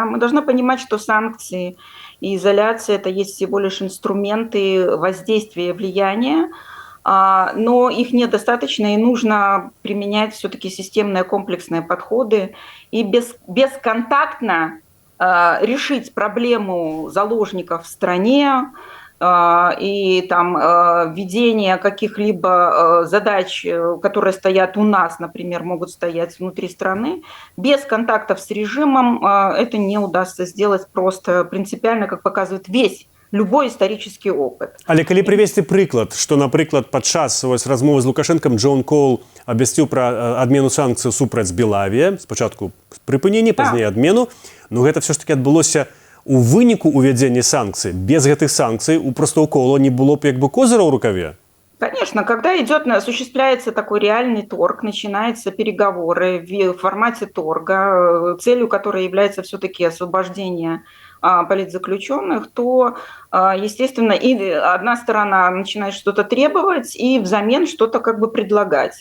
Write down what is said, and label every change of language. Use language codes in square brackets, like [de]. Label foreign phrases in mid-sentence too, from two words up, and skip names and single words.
[ru] Мы должны понимать, что санкции и изоляция – это есть всего лишь инструменты воздействия и влияния, но их недостаточно, и нужно применять все-таки системные комплексные подходы и бесконтактно решить проблему заложников в стране и там введение каких-либо задач, которые стоят у нас, например, могут стоять внутри страны. Без контактов с режимом это не удастся сделать просто принципиально, как показывает любой исторический опыт. [be] Але калі прывесці прыклад, што, напрыклад, падчас размовы з Лукашэнкам Джон Коул абвясціў пра адмену санкцый супраць Белавія, спачатку прыпыненне, пазней адмену, но гэта все ж таки адбылося у выніку увядзення санкцый. Без гэтых санкцый у простого Коула не было б як бы козыра ў рукаве. [ru] Конечно, когда осуществляется такой реальный торг, начинаются переговоры в формате торга, целью которой является все-таки освобождение политзаключенных, то, естественно, и одна сторона начинает что-то требовать и взамен что-то как бы предлагать.